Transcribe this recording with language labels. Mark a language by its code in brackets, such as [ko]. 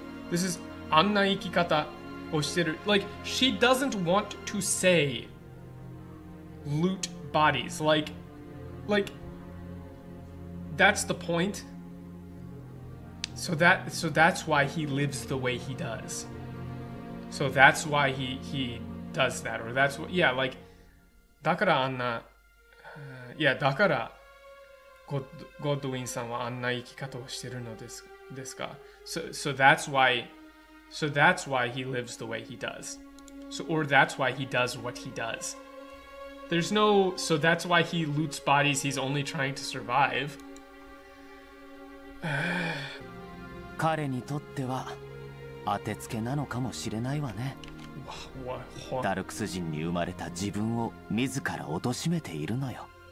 [en] This is [ja] anna ikikata o shiteru. [en] Like, she doesn't want to say loot bodies. Like that's the point. So that's why he lives the way he does. So that's why he does that, or that's what, yeah, like, [ja] だからあんな、いや、だからゴッドウィンさんはあんな生き方をしてるのですか? [en] So that's why he lives the way he does. Or that's why he does what he does. There's no, so that's why he loots bodies, he's only trying to survive. [ja] 彼にとっては当てつけなのかもしれないわね。ダルクス人に生まれた自分を自ら貶めているのよ。